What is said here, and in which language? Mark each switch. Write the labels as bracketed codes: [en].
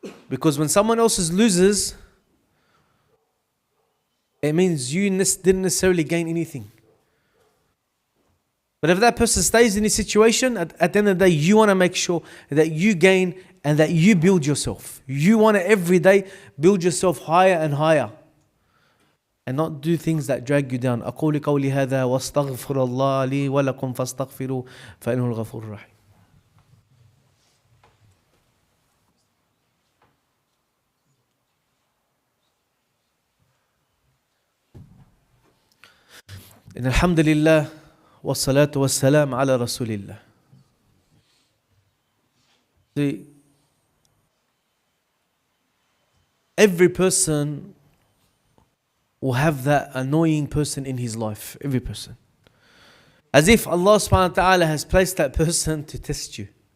[en] Because when someone else loses, it means you didn't necessarily gain anything. But if that person stays in this situation, at the end of the day, you want to make sure that you gain and that you build yourself. You want to every day build yourself higher and higher. And not do things that drag you down. [ar] أقول قولي هذا واستغفر الله لي ولكم فاستغفروا فإنه الغفور الرحيم. إن الحمد لله والصلاة والسلام على رسول الله. [en] See, every person will have that annoying person in his life. Every person. As if Allah subhanahu wa ta'ala has placed that person to test you.